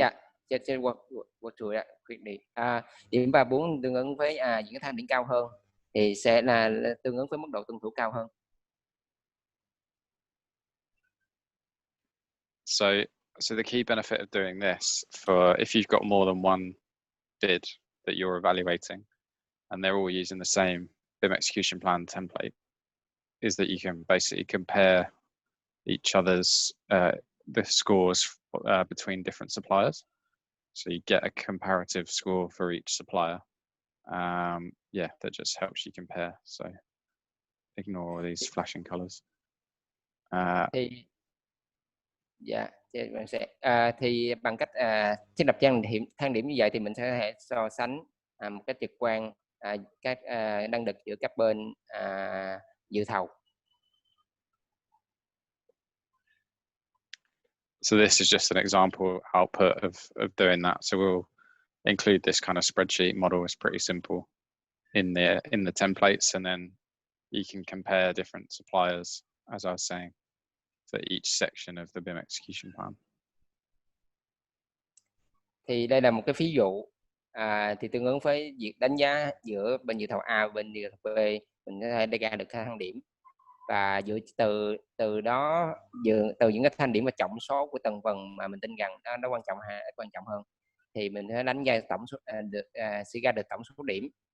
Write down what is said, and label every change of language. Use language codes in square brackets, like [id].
[en] Yeah, just work through that quickly. [vi] Điểm 3, 4 tương ứng với những cái thang điểm cao hơn thì sẽ là tương ứng với mức độ tuân thủ cao hơn. [en] So the key benefit of doing this, for if you've got more than one bid that you're evaluating, and they're all using the same BIM execution plan template, is that you can basically compare each other's the scores between different suppliers. So you get a comparative score for each supplier. Yeah, that just helps you compare. So ignore all these flashing colors. [vi] Thì mình sẽ thì bằng cách thiết lập thang điểm như vậy thì mình sẽ có thể so sánh một cách trực quan các năng lực giữa các bên dự thầu. [en] So this is just an example output of doing that. So we'll include this kind of spreadsheet model. It's pretty simple in the templates, and then you can compare different suppliers, as I was saying, for each section of the BIM execution plan. [vi] Thì đây là một cái ví dụ thì tương ứng với việc đánh giá giữa bên dự thầu A và bên dự thầu B, mình có thể đưa ra được thang điểm, và dựa từ đó từ những cái thang điểm và trọng số của từng phần mà mình tin rằng nó quan trọng hay ít quan trọng hơn, thì mình sẽ đánh giá tổng số suy ra được tổng số điểm.